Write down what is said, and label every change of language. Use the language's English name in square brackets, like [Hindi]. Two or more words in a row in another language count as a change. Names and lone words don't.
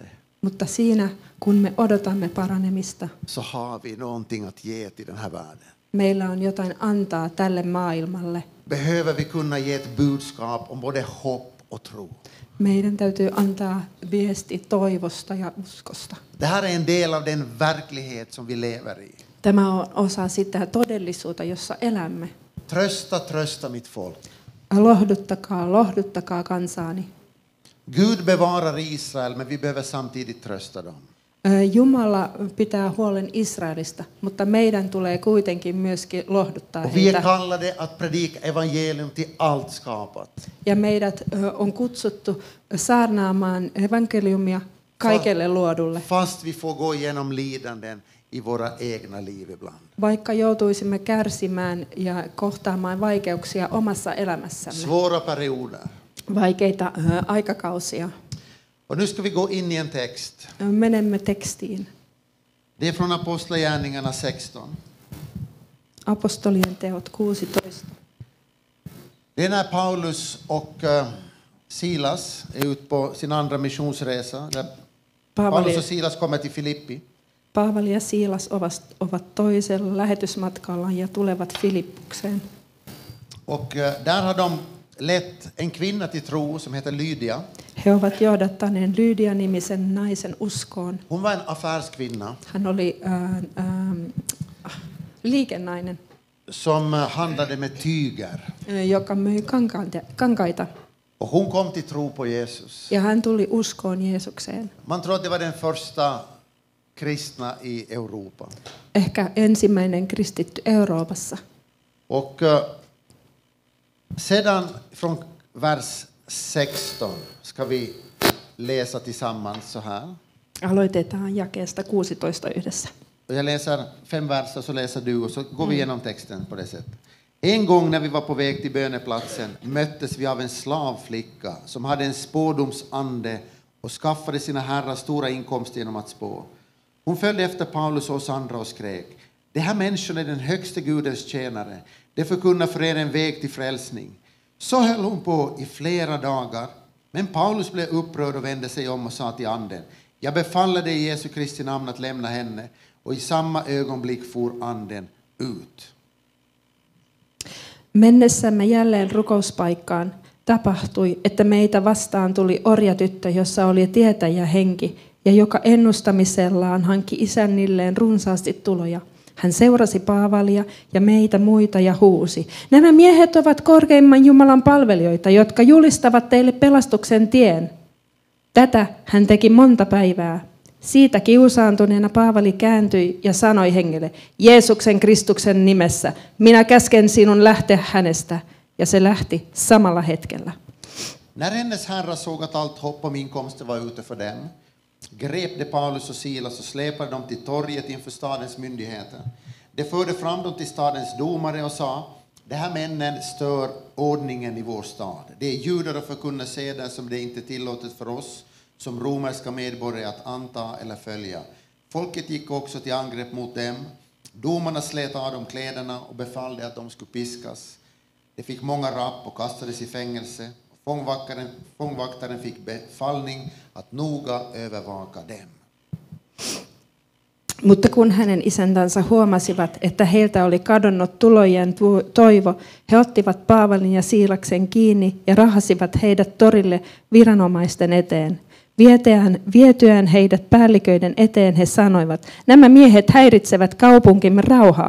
[Finnish] Mutta siinä, kun me odotamme paranemista, [Swedish] så har vi någonting att ge till den här världen. [Finnish] meillä on jotain antaa tälle maailmalle. [Swedish] Behöver vi kunna ge ett budskap om både hopp och tro. [Finnish] Meidän täytyy antaa viesti toivosta ja uskosta. [Swedish] Det här är en del av den verklighet som vi lever i. [Finnish] Tämä on osa sitä todellisuutta, jossa elämme. [Swedish] Trösta, trösta mitt folk. [Finnish] Lohduttakaa, lohduttakaa kansaani. [Swedish] Gud bevarar Israel, men vi behöver samtidigt trösta dem. [Finnish] Jumala pitää huolen Israelista, mutta meidän tulee kuitenkin myöskin lohduttaa [Swedish] Och vi är [Finnish] heitä. [Swedish] kallade att predika evangelium till allt skapat. [Finnish] Ja meidät on kutsuttu saarnaamaan evankeliumia kaikelle luodulle. [Swedish] Fast vi får gå igenom lidanden i våra egna liv ibland. [Finnish] Vaikka joutuisimme kärsimään ja kohtaamaan vaikeuksia omassa elämässämme. [Swedish] Svåra perioder. [Finnish] Vaikeita aikakausia. [Swedish] Och nu ska vi gå in i en text. [Finnish] Menemme tekstiin. [Swedish] Det är från Apostlagärningarna 16. [Finnish] Apostolien teot 16. [Swedish] Det är när Paulus och Silas är ute på sin andra missionsresa. Där Paulus och Silas kommer till Filippi. [Finnish] Paavali ja Siilas ovat toisella lähetysmatkalla ja tulevat Filippukseen. [Swedish] Och där har de lett en kvinna till tro som heter Lydia. [Finnish] He ovat johdattaneen Lydia-nimisen naisen uskoon. [Swedish] Hon var en affärskvinna [Finnish] Hän oli liikennainen, [Swedish] som handlade med tyger. [Finnish] joka myi kankaita. [Swedish] Och hon kom till tro på Jesus. [Finnish] Ja hän tuli uskoon Jeesukseen. [Swedish] Man tror att det var den första kristna i Europa. [Finnish] Ehkä ensimmäinen kristitty Euroopassa. [Swedish] Och sedan från vers 16 ska vi läsa tillsammans så här. Aloitetaan jakeesta 16 yhdessä. Och jag läser 5 verser så läser du och så går vi igenom texten på det sättet. En gång när vi var på väg till böneplatsen möttes vi av en slavflicka som hade en spådomsande och skaffade sina herrar stora inkomster genom att spå. Hon följde efter Paulus och oss andra och skrek: "Det här människan är den högste Gudens tjänare. Det förkunnar för er en väg till frälsning." Så höll hon på i flera dagar. Men Paulus blev upprörd och vände sig om och sa till anden: "Jag befaller dig i Jesu Kristi namn att lämna henne." Och i samma ögonblick for anden ut. [Finnish] Mennessämme jälleen rukouspaikkaan tapahtui, että meitä vastaan tuli orjatyttö, jossa oli tietäjä henki, ja joka ennustamisellaan hankki isännilleen runsaasti tuloja. Hän seurasi Paavalia ja meitä muita ja huusi: "Nämä miehet ovat korkeimman Jumalan palvelijoita, jotka julistavat teille pelastuksen tien." Tätä hän teki monta päivää. Siitä kiusaantuneena Paavali kääntyi ja sanoi hengelle: "Jeesuksen Kristuksen nimessä, minä käsken sinun lähteä hänestä." Ja se lähti samalla hetkellä. [Swedish] När hennes herrar såg att allt hopp om inkomster var ute för dem, grep de Paulus och Silas och släpade dem till torget inför stadens myndigheter. De förde fram dem till stadens domare och sa: "De här männen stör ordningen i vår stad. Det är judar och förkunnar seder som det inte är tillåtet för oss som romerska medborgare att anta eller följa." Folket gick också till angrepp mot dem. Domarna slet av dem kläderna och befallde att de skulle piskas. De fick många rapp och kastades i fängelse. Fångvaktaren fick befallning att noga övervaka dem. [Finnish] Mutta kun hänen isäntänsä huomasivat, että heiltä oli kadonnut tulojen toivo, he ottivat Paavalin ja Siilaksen kiinni ja rahasivat heidät torille viranomaisten eteen. Vietyään heidät päälliköiden eteen he sanoivat: "Nämä miehet häiritsevät kaupunkimme rauhaa.